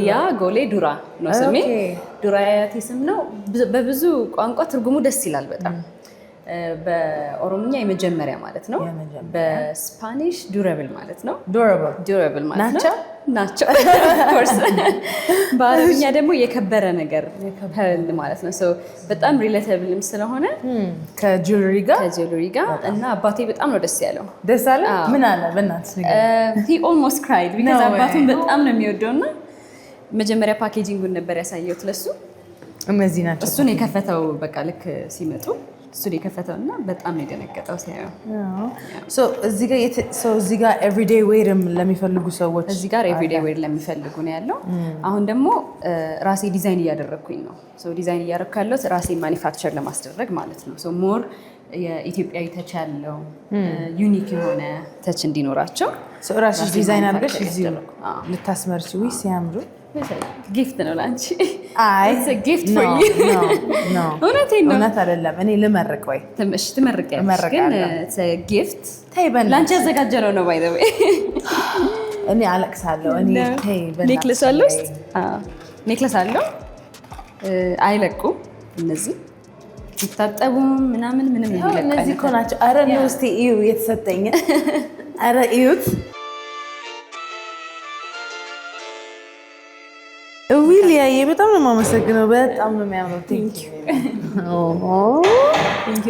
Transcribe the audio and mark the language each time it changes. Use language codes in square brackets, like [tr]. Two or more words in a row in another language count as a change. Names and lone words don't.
[am] ሊያ ጎሌ ዱራ ነው ስሜ ዱራ የአያቴ ስም ነው በብዙ ቋንቋ ትርጉሙ ደስ ይላል በጣም በኦሮምኛ የመጀመሪያ ማለት ነው በስፓኒሽ ዱራብል ማለት ነው ዱራብል ማለት ነው ናቸው ኮርስ በአረብኛ ደግሞ የከበረ ነገር ማለት ነው ሶ በጣም ሪሌተብልም ስለሆነ ከጁዌለሪ ጋር እና አባቴ በጣም ነው ደስ ያለው ደስ አለ ምን አለ በእናትሽ ነገር [en] he almost cried [am] because አባቱን በጣም ነው የሚወደውና መጀመሪያ ፓኬጂንጉን ነበር ያሳየሁት ለሱ እነዚህ ናቸው እሱን የከፈተው በቃ ልክ ሲመጡ እሱን የከፈተውና በጣም ነው የደነገጠው ሲያየው ሶ እዚህ ጋር [en] everyday wearም [am] ለሚፈልጉ ሰዎች እዚህ ጋር [en] everyday wear [am] ለሚፈልጉ ነው ያለው አሁን ደግሞ ራሴ ዲዛይን እያደረኩኝ ነው ሶ ዲዛይን እያደረኩ ያለው ራሴ ማኒፋክቸር ለማስደረግ ማለት ነው ሶ ሞር የኢትዮጵያዊ ተች ያለው ዩኒክ የሆነ ተች እንዲኖራቸው ሶ ራስሽ ዲዛይን አድርገሽ እዚህ ልታስመርጪ ወይ ሲያምሩ ጊፍት ነው ላንቺ አይ [en] it's a gift for you [am] no እውነት አይደለም እኔ ልመርቅ ወይ ትመርቂያለሽ ግን [en] it's a gift [am] ላንቺ ያዘጋጀነው ነው [en] by the way [am] እኔ አለቅሳለሁ እኔ ተይ ኔክለስ አለው ኔክለስ አለው አይለቁም እነዚህ ሲታጠቡ ምናምን ምንም ይለቃል እነዚህ እኮ ናቸው አረ ነው እስቲ እዩ የተሰጠኝ አረ እዩት ዊሊያዬ በጣም ነው የማመሰግነው በጣም ነው የሚያምረው [en] thank you